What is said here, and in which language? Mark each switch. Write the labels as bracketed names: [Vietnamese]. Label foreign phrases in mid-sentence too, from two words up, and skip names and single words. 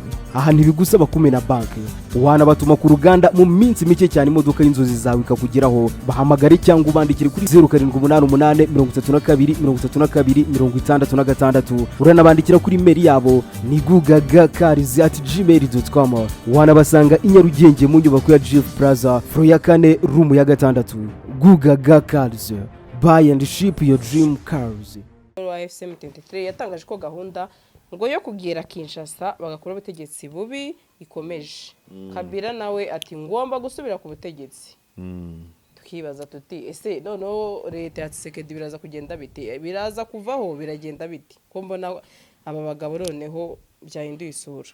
[Kinyarwanda] Aha ntibigusaba kumena banki, wanabatuma ku ruganda mu minsi mike cyane imodoka y'inzozi zawe ikakugeraho. Bahamagare cyangwa ubandikire kuri 0788 uranabandikira kuri mail yabo ni gugagacars@gmail.com. Wanabasanga i Nyarugenge mu nyubako ya GF Plaza floor ya 4 room ya 6. [English] Gugaga Cars, buy and ship your dream cars. [Kinyarwanda] AFC M23 yatangaje ko gahunda ngo yo kugira Kinshasa bagakora ubutegetsi bubi ikomeje. Kabila nawe ati ngomba gusubira ku butegetsi. Tukibaza tuti ese noneho leta ya Tshisekedi biraza kugenda biti, biraza kuvaho biragenda biti ko mbona aba bagabo noneho byahinduye isura.